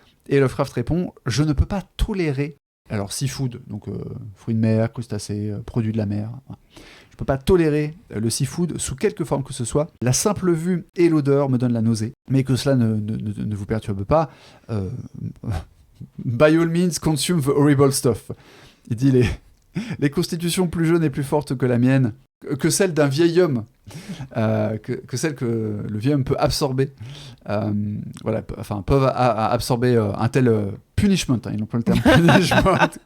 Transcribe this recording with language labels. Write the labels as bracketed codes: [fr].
[fr] Et Lovecraft répond « Je ne peux pas tolérer », alors seafood, donc fruits de mer, crustacés, produits de la mer, voilà. Je ne peux pas tolérer le seafood sous quelque forme que ce soit. La simple vue et l'odeur me donnent la nausée, mais que cela ne vous perturbe pas. [en] By all means, consume the horrible stuff. [fr] Il dit les constitutions plus jeunes et plus fortes que la mienne, que celle d'un vieil homme, que celle que le vieil homme peut absorber, voilà, enfin peuvent absorber un tel punishment, hein, ils n'ont pas le terme punishment.